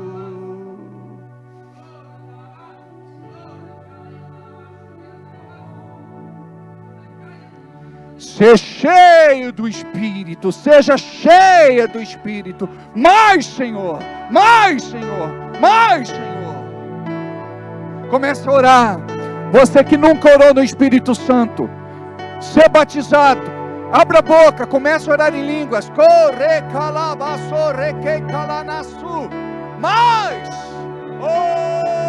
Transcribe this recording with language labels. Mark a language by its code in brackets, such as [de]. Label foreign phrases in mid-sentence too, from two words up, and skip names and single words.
[pt] Seja cheio do Espírito, seja cheia do Espírito. Mais, Senhor, mais, Senhor, mais, Senhor. Comece a orar. Você que nunca orou no Espírito Santo, ser batizado, abra a boca, comece a orar em línguas. Corre calabaço, reque calanaçu. Mais! Oh!